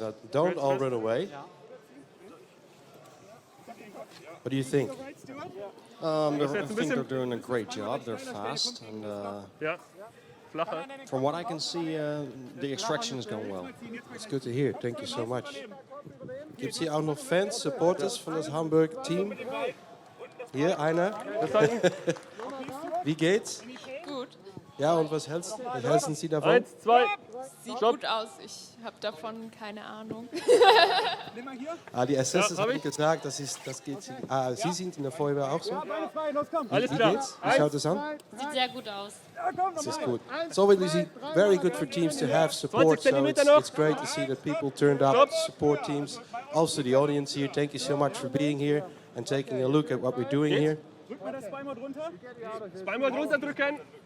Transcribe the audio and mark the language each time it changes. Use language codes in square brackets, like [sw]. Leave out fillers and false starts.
[en] Now, don't all run away. What do you think? I think they're doing a great job. They're fast, and from what I can see, the extraction is going well. It's good to hear. Thank you so much. [de] Gibt es hier auch noch Fans, Supporters von das Hamburg-Team? Hier, einer. Wie geht's? Gut. Ja, und was hältsen Sie davon? 1, 2. Sieht gut aus. Ich habe davon keine Ahnung. Die Assessors haben gesagt, das geht. Sie sind in der Feuerwehr auch so? Alles Wie klar. geht's? Wie schaut es an? Sieht sehr gut aus. [en] This is good. It's obviously very good for teams to have support, so it's great to see that people turned up to support teams. Also the audience here, thank you so much for being here and taking a look at what we're doing here. [de] Drück mal das Spineboard runter. Spineboard runterdrücken.